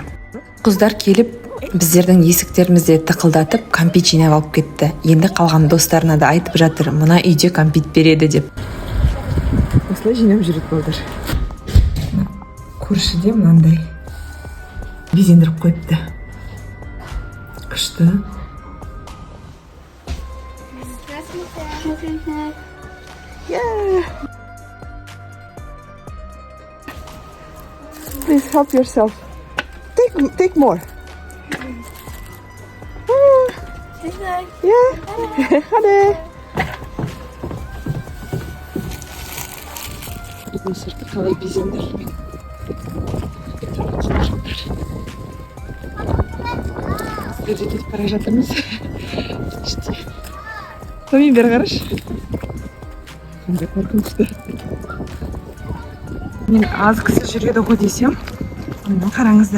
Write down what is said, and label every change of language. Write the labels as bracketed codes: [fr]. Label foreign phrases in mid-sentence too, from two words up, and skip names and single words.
[kk] Қыздар келіп, біздердің есіктерімізде тықылдатып, кәмпит жинап алып кетті. Енді қалған достарына да айтып жатыр, мына үйде кәмпит береді деп. Осылай жинап жүреді балдар. Көршіде мынандай безендіріп қойыпты. Күшті. [en] Yeah. Please help yourself. Take more. Yeah. [tr] Hadi. Bizim sırtı kalay безендірілген. [kk] Біз кетіп бара жатырмыз. Томин бері қараш. Қандай қорқынышты. Мен аз кісі жүреді ғой десем, оны қараңыздар.